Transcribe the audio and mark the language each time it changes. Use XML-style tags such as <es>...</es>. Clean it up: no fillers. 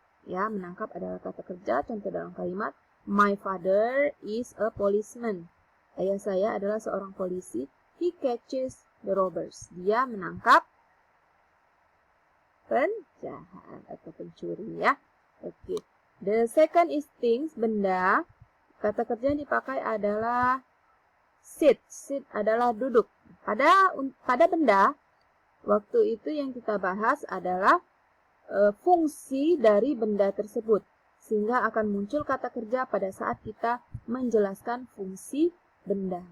<id>Ya, menangkap adalah kata kerja. Contoh dalam kalimat,</id> <en>my father is a policeman.</en> <id>Ayah saya adalah seorang polisi.</id> <en>He catches the robbers.</en> <id>Dia menangkap penjahat atau pencuri ya. Oke.</id> <en>The second is things, benda.</en> <id>Kata kerja yang dipakai adalah sit. Sit adalah duduk. Pada benda, waktu itu yang kita bahas adalah fungsi dari benda tersebut. Sehingga akan muncul kata kerja pada saat kita menjelaskan fungsi benda.</id>